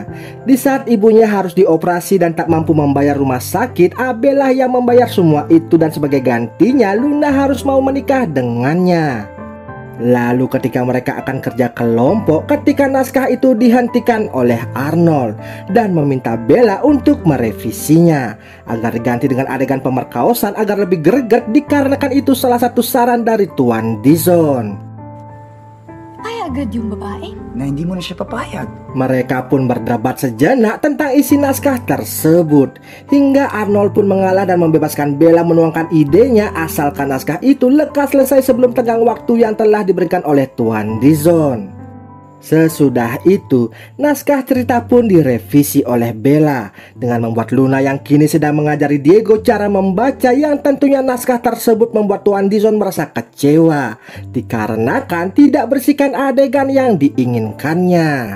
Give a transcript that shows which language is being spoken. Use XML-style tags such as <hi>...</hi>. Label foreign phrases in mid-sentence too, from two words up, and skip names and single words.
<id>Di saat ibunya harus dioperasi dan tak mampu membayar rumah sakit, Abe lah yang membayar semua itu dan sebagai gantinya Luna harus mau menikah dengannya. Lalu ketika mereka akan kerja kelompok, ketika naskah itu dihentikan oleh Arnold dan meminta Bella untuk merevisinya agar diganti dengan adegan pemerkosaan agar lebih greget, dikarenakan itu salah satu saran dari Tuan Dizon.</id> <tl>Ay, agad yung babae. Na hindi mo na siya papayag.</tl> <id>Mereka pun berdebat sejenak tentang isi naskah tersebut, hingga Arnold pun mengalah dan membebaskan Bella menuangkan idenya asalkan naskah itu lekas selesai sebelum tenggang waktu yang telah diberikan oleh Tuan Dizon. Sesudah itu, naskah cerita pun direvisi oleh Bella dengan membuat Luna yang kini sedang mengajari Diego cara membaca, yang tentunya naskah tersebut membuat Tuan Dizon merasa kecewa dikarenakan tidak bersihkan adegan yang diinginkannya.</id>